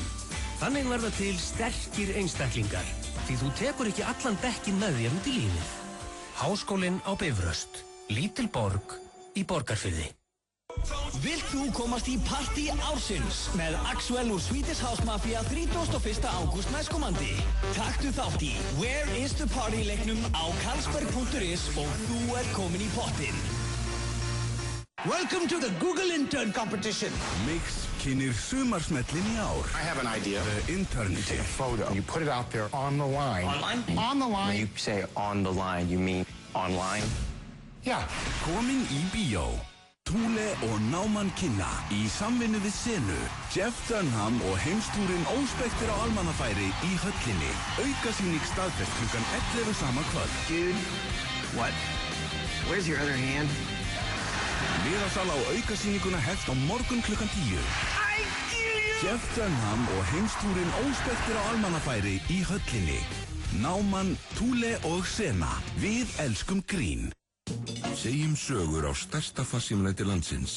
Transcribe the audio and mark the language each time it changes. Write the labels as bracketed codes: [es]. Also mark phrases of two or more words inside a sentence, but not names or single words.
[is] Þannig verða til sterkir einstaklingar, því þú tekur ekki allan dekkin með þér út í lífið. Háskólinn á Bifröst, lítil borg í Borgarfirði. Vilt þú komast í partí ársins með Axwell úr Swedish House Mafia 31. ágúst næstkomandi? Taktu þátt í [en] Where is the party [is] leiknum á Carlsberg.is og þú komin í pottinn. [en] Welcome to the Google Intern Competition. [is] Mix kynir sumarsmellin í ár. [en] I have an idea. The Internship. You take a photo. You put it out there on the line. Online? On the line. When you say on the line, you mean online? Yeah. [is] Komin í bíó. Thule og Náman kynna í samvinnu við Senu. Jeff Dunham og heimstúrin óspektir á almannafæri í höllinni. Aukasýning staðfest klukkan 11 sama kvöld. [en] Dude, what? Where's your other hand? [is] Miðasala á aukasýninguna hefst á morgun klukkan 10. Jeff Dunham og heimstúrin óspektir á almannafæri í höllinni. Náman, Thule og Sena. Við elskum grín. Segjum sögur á stærsta farsímaneti landsins.